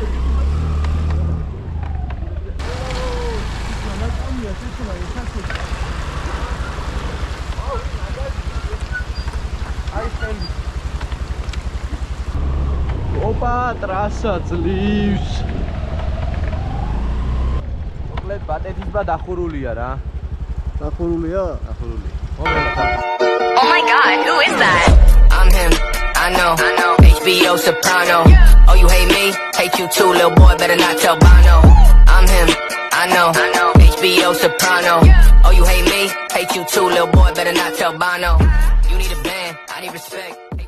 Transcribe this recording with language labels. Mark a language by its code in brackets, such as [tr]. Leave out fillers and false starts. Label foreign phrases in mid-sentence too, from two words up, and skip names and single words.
[ka] ოპა, ტრასა ძლივს. მოკლედ ბატეთისბა დახურულია რა. დახურულია? დახურულია. [en] Oh my god, who is that? I'm him, I know. HBO Soprano. Oh, you hate me? Hate you too, little boy, better not tell Bono. I'm him, I know. HBO Soprano. Oh, you hate me? Hate you too, little boy, better not tell Bono. You need a band, I need respect.